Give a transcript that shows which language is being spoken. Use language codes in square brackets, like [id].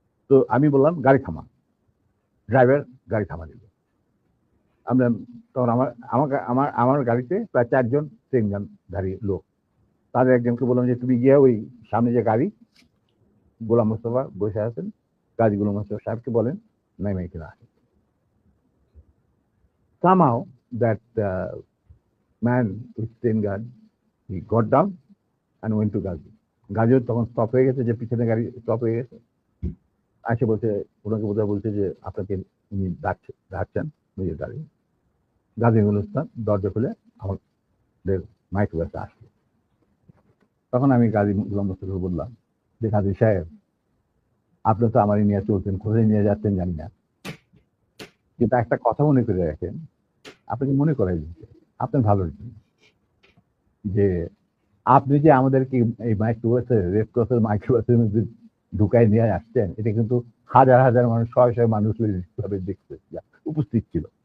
[bn] তো আমি বললাম গাড়ি থামা, ড্রাইভার গাড়ি থামা দিল। আমরা তখন আমার গাড়িতে প্রায় 4 জন ট্রেনধারী লোক, তাদের একজনকে বললাম যে তুমি গিয়ে ওই সামনে যে গাড়ি গোলাম মোস্তফা বসে আছেন, গাজী গোলাম মোস্তফা সাহেবকে বলেন নেমে কিনা আসে। [en] Somehow that man with train guard, he got down and went to Gazi. [bn] Gazi তখন স্টপ হয়ে গেছে, যে পিছনে গাড়ি স্টপ হয়ে গেছে। আসে বলছে, ওনাকে বোধহয় বলছে যে আপনাকে উনি ডাকছেন নিজের গাড়ি। গাজী গুলস্তান দরজা খুলে আমাদের মাইক্রোবাসে আসলো। তখন আমি গাজী গোলাম মোস্তফাকে বললাম যে গাজী সাহেব, আপনি তো আমারই নিয়ে চলছেন, কোথায় নিয়ে যাচ্ছেন জানি না, কিন্তু একটা কথা মনে করে রাখেন, আপনাকে মনে করাই দিচ্ছে আপনার ভালোর জন্য, যে আপনি যে আমাদেরকে এই মাইক্রোবাসে, রেড ক্রসের মাইক্রোবাসের মধ্যে ঢুকাই নিয়ে আসছেন, এটা কিন্তু হাজার হাজার মানুষ, শয়ে শয়ে মানুষ দেখছে, উপস্থিত ছিল।